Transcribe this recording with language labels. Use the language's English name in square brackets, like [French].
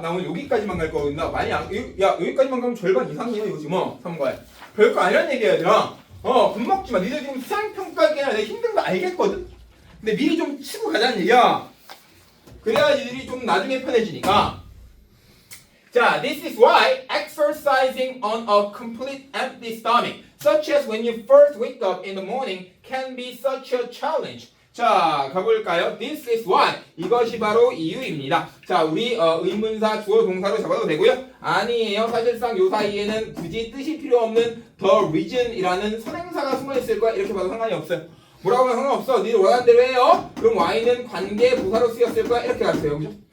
[Korean] 나 오늘 여기까지만 갈 거거든요. 여기까지만 가면 절반 이상이에요. 요즘 선거에. 별거 아니란 얘기야, 얘들아. 겁먹지 마. 니들 지금 수상평가하기에는 내가 힘든 거 알겠거든? 근데 미리 좀 치고 가자는 얘기야. 그래야 니들이 좀 나중에 편해지니까. [English] 자, this is why exercising on a complete empty stomach, such as when you first wake up in the morning, can be such a challenge. [Korean] 자, 가볼까요? [English] This is why. [Korean] 이것이 바로 이유입니다. 자, 우리 의문사 주어 동사로 잡아도 되고요. 아니에요. 사실상 요 사이에는 굳이 뜻이 필요 없는 the reason이라는 선행사가 숨어 있을 거야. 이렇게 봐도 상관이 없어요. 뭐라고 하면 상관없어. 니들 원하는 대로 해요. 그럼 y는 관계 부사로 쓰였을 거야. 이렇게 가르쳐요. 그죠?